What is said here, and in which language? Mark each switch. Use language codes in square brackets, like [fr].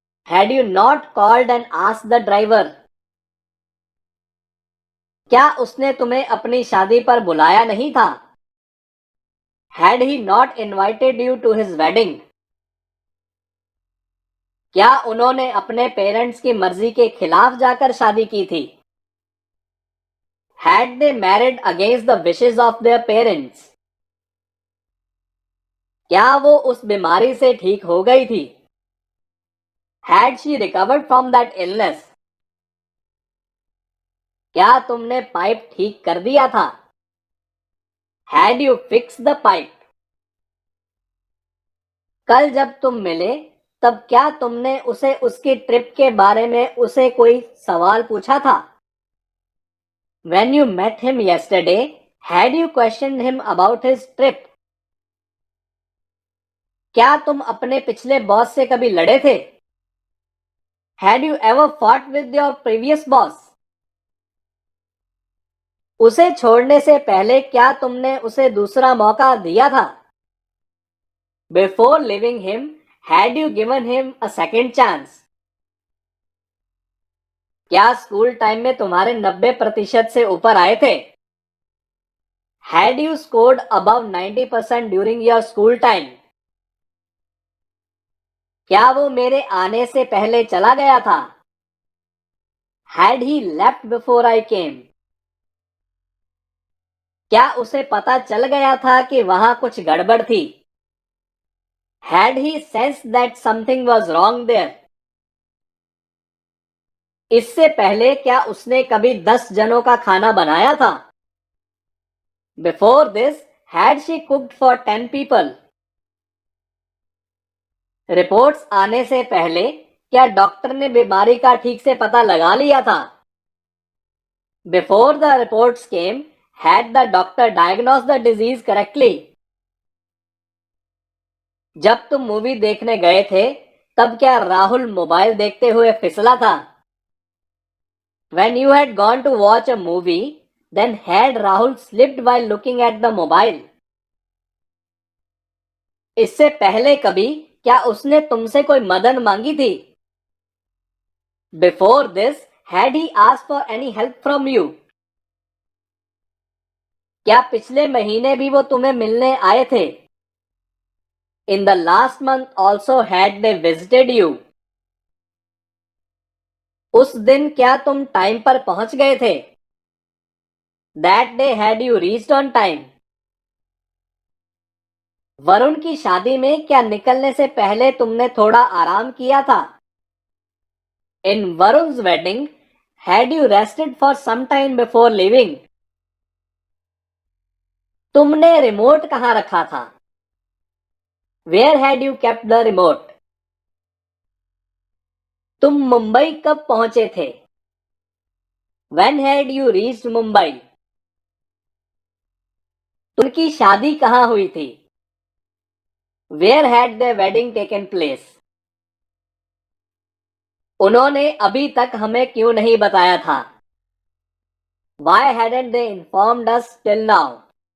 [en] Had you not called and asked the driver? [hi] क्या उसने तुम्हें अपनी शादी पर बुलाया नहीं था? [en] Had he not invited you to his wedding? [hi] क्या उन्होंने अपने पेरेंट्स की मर्जी के खिलाफ जाकर शादी की थी? [en] Had they married against the wishes of their parents? [hi] क्या वो उस बीमारी से ठीक हो गई थी? [en] Had she recovered from that illness? [hi] क्या तुमने पाइप ठीक कर दिया था? [en] Had you fixed the pipe? [hi] कल जब तुम मिले तब क्या तुमने उसे उसकी ट्रिप के बारे में उसे कोई सवाल पूछा था? [en] When you met him yesterday, had you questioned him about his trip? [hi] क्या तुम अपने पिछले बॉस से कभी लड़े थे? [en] Had you ever fought with your previous boss? [hi] उसे छोड़ने से पहले क्या तुमने उसे दूसरा मौका दिया था? [en] Before leaving him, had you given him a second chance? [hi] क्या स्कूल टाइम में तुम्हारे 90% से ऊपर आए थे? [en] Had you scored above 90% during your school time? [hi] क्या वो मेरे आने से पहले चला गया था? [en] Had he left before I came? [hi] क्या उसे पता चल गया था कि वहां कुछ गड़बड़ थी? [en] Had he sensed that something was wrong there? [hi] इससे पहले क्या उसने कभी 10 जनों का खाना बनाया था? [en] Before this, had she cooked for 10 people? [hi] Reports आने से पहले क्या डॉक्टर ने बीमारी का ठीक से पता लगा लिया था? [en] Before the reports came, had the doctor diagnosed the disease correctly? [hi] जब तुम मूवी देखने गए थे, तब क्या राहुल मोबाइल देखते हुए फिसला था? [en] When you had gone to watch a movie, then had Rahul slipped while looking at the mobile? [hi] इससे पहले कभी क्या उसने तुमसे कोई मदद मांगी थी? [en] Before this, had he asked for any help from you? [hi] क्या पिछले महीने भी वो तुम्हें मिलने आए थे? [en] In the last month also had they visited you? [hi] उस दिन क्या तुम टाइम पर पहुंच गए थे? [en] That day had you reached on time? [hi] Varun की शादी में क्या निकलने से पहले तुमने थोड़ा आराम किया था? [en] In Varun's wedding, had you rested for some time before leaving? [hi] तुमने रिमोट कहाँ रखा था? [en] Where had you kept the remote? [hi] तुम मुंबई कब पहुंचे थे? [en] When had you reached Mumbai? [hi] उनकी शादी कहाँ हुई थी? [en] Where had their wedding taken place? [hi] उन्होंने अभी तक हमें क्यों नहीं बताया था? [en] Why hadn't they informed us till now?